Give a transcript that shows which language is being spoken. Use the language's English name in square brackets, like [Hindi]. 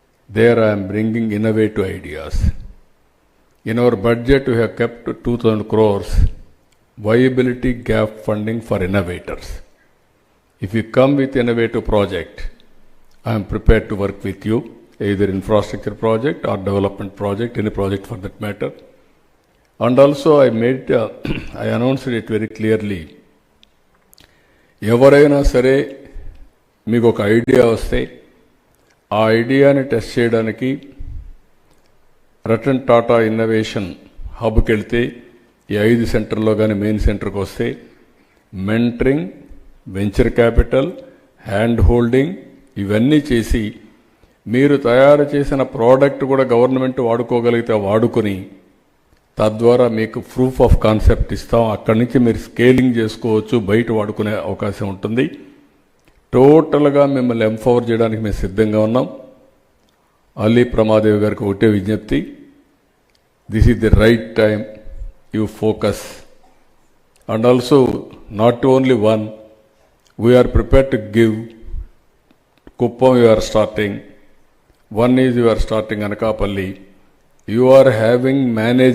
[English] There I am bringing innovative ideas. In our budget we have kept 2,000 crores viability gap funding for innovators. If you come with innovative project, I am prepared to work with you, either infrastructure project or development project, any project for that matter. And also I announced it very clearly. [Telugu] ఎవరైనా సరే మీకు ఒక idea వస్తే ఆ ఐడియాని test చేయడానికి Ratan Tata innovation హబ్కి వెళ్తే ఈ 5 సెంటర్లో కానీ మెయిన్ సెంటర్కి వస్తే mentoring, venture capital, hand holding ఇవన్నీ చేసి మీరు తయారు చేసిన ప్రోడక్ట్ కూడా గవర్నమెంట్ వాడుకోగలిగితే వాడుకొని తద్వారా మీకు ప్రూఫ్ ఆఫ్ కాన్సెప్ట్ ఇస్తాం. అక్కడి నుంచి మీరు స్కేలింగ్ చేసుకోవచ్చు, బయట వాడుకునే అవకాశం ఉంటుంది. టోటల్గా మిమ్మల్ని ఎంపవర్ చేయడానికి మేము సిద్ధంగా ఉన్నాం. అలీ ప్రమాదేవి గారికి ఒకటే విజ్ఞప్తి, [English] This is the right time, you focus. And also not only one, we are prepared to give. Kuppam you are starting, one is you are starting Anakapalli, you are having management